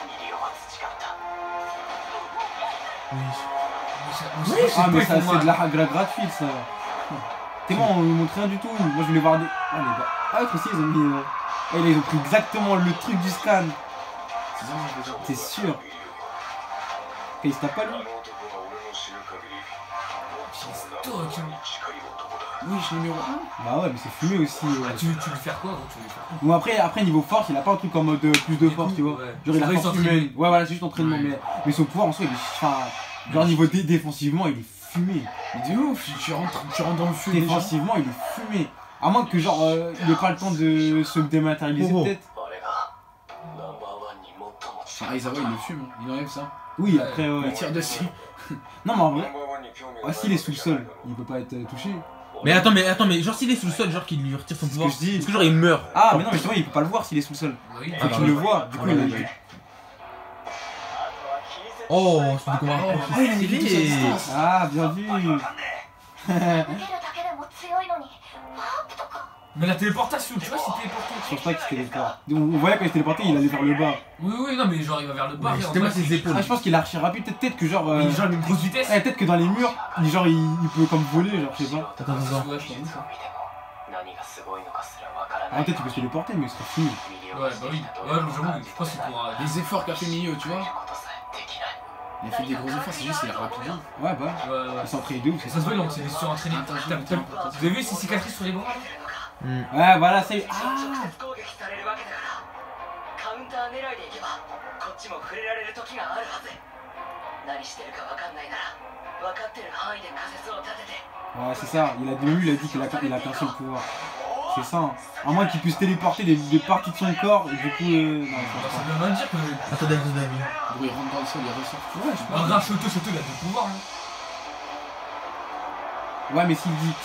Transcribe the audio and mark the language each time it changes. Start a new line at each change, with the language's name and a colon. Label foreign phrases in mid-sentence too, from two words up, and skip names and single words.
French: Ah, mais ça, c'est de la gratuite, ça. T'es bon, on nous montre rien du tout. Moi, je voulais voir des. Ah, les gars. Ah, l'autre aussi, ils ont mis. Eh, là, ils ont pris exactement le truc du scan. C'est ça, je veux dire. C'est sûr. Et il se tape pas,
Japanese: あ
French: lui.
Japanese: の男が俺の知る限り最もナンバーワンに近い男だ。
French: Oui, je suis numéro 1. Bah ouais, mais c'est fumé aussi. Ouais. Tu veux lui faire quoi, gros? Tu veux lui faire quoi? Bon, après, niveau force, il a pas un truc en mode plus de force, tu vois. Ouais. Genre, il a C'est vrai, force il s'entraîne. humaine. Ouais, voilà, c'est juste entraînement. Ouais. Mais son pouvoir en soi, il est. Enfin, genre, niveau défensivement, il est fumé. Mais de ouf, tu rentres dans le feu. déjà. Défensivement, il est fumé. À moins que, genre, il ait pas le temps de se dématérialiser, Oh. peut-être.
Japanese: 俺がナンバーワンに最も
French: Enfin, Aizawa, il le fume, hein. Il enlève ça. Oui, après, ouais. Il tire dessus. Non, mais en
Japanese: ナ
French: vrai,
Japanese: ンバーワンに興味が
French: ah, s'il est sous le sol, il peut pas être touché. Mais attends mais genre s'il est sous le sol genre qu'il lui retire son C'est ce pouvoir. que je dis. Parce que genre il meurt. Ah, mais non, mais justement, il peut pas le voir s'il est sous le sol. Oui. Faut Ah, qu'il le voit. Du coup, Ah, il a ouais, dit. ouais. Oh c'est du combat. Oh, il a mis tout sa distance. Ah, bien vu.
Japanese: 受けるだけでも強いのにワープとか
French: Mais la téléportation, tu vois, c'est téléporté. Je pense pas qu'il se téléporte. On voyait quand il se téléportait, il allait vers le bas. Oui, oui, non, mais genre il va vers le bas. Ouais, et en c'était moi fait, ses épaules. Ah, je pense qu'il a archi rapide. Peut-être que genre. il genre une grosse vitesse. Peut-être que dans les murs, genre, il peut comme voler, genre, je sais pas. Attends. Ouais, je pense.
Japanese: 何がすごいのかすらわからな
French: Ah,
Japanese: い
French: peut-être qu'il peut se téléporter, mais il serait fini. Ouais, bah oui. Ouais, j'avoue, je pense qu'il pourra. Les efforts qu'a fait Mio, tu vois.
Japanese: ことさえできない
French: Il a fait des gros efforts, c'est juste qu'il est rapide. hein. Ouais, bah. Ouais, ouais. Il s'est entraîné de ouf. Ça se voit, donc c'est surentraîné. Attends, Vous avez vu ces cicatrices sur les bras? Ouais, voilà, c'est.
Japanese: 直
French: Ah!
Japanese: 接攻撃されるわけだからカウンター狙いでいけばこっちも触れられる時があるはず何してるかわかんないなら
French: Ouais, c'est ça. Il a dit qu'il a qu'un seul pouvoir. C'est ça. Hein. À moins qu'il puisse téléporter des parties de son corps et du coup. Non, Ça veut même dire que. Attendez, Gros, il rentre dans le sol, il ressort. Ouais, je Regarde, Shoto, il a deux pouvoirs. Hein. Ouais, mais s'il dit.